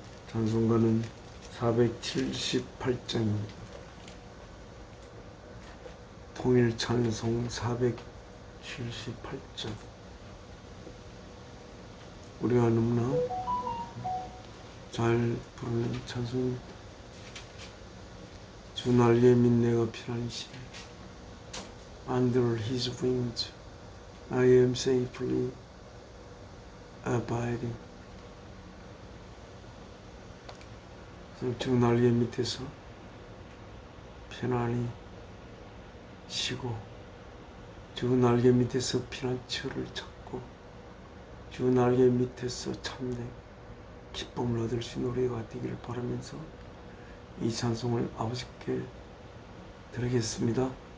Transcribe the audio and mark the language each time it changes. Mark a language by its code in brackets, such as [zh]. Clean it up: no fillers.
[ko] 찬송가는 478장입니다. 통일 찬송 78장. 우리가 너무나 잘 부르는 찬송입니다. 주 날개 및 내가 피난이시니 [en] Under His wings I am safely abiding. [ko] 주 날개 밑에서 편안히 쉬고, 주 날개 밑에서 피난처를 찾고, 주 날개 밑에서 참된 기쁨을 얻을 수 있는 노래가 되기를 바라면서 이 찬송을 아버지께 드리겠습니다.